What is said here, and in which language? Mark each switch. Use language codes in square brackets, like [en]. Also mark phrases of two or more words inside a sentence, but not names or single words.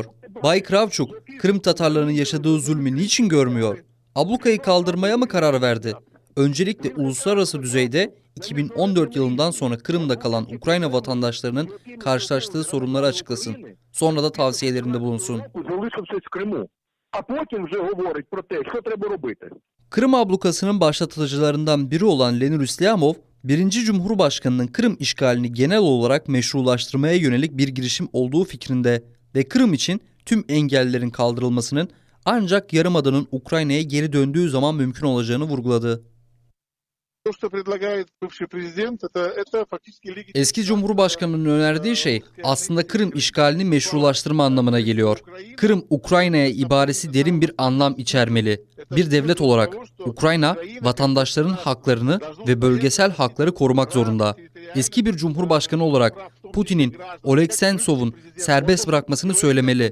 [tr] Bay Kravchuk, Kırım Tatarlarının yaşadığı zulmü niçin görmüyor? Ablukayı kaldırmaya mı karar verdi? Öncelikle uluslararası düzeyde 2014 yılından sonra Kırım'da kalan Ukrayna vatandaşlarının karşılaştığı sorunları açıklasın. Sonra da tavsiyelerinde bulunsun. [uk] Залишившись в Криму, а потім вже говорить про те, що треба робити. [tr] Kırım ablukasının başlatıcılarından biri olan Leonid İslamov, 1. Cumhurbaşkanı'nın Kırım işgalini genel olarak meşrulaştırmaya yönelik bir girişim olduğu fikrinde ve Kırım için tüm engellerin kaldırılmasının ancak Yarımada'nın Ukrayna'ya geri döndüğü zaman mümkün olacağını vurguladı. [ru] То, что предлагает бывший президент, это фактически [tr] Eski Cumhurbaşkanı'nın önerdiği şey aslında Kırım işgalini meşrulaştırma anlamına geliyor. Kırım Ukrayna'ya ibaresi derin bir anlam içermeli. Bir devlet olarak Ukrayna vatandaşların haklarını ve bölgesel hakları korumak zorunda. Eski bir cumhurbaşkanı olarak Putin'in Oleg Sentsov'un serbest bırakmasını söylemeli.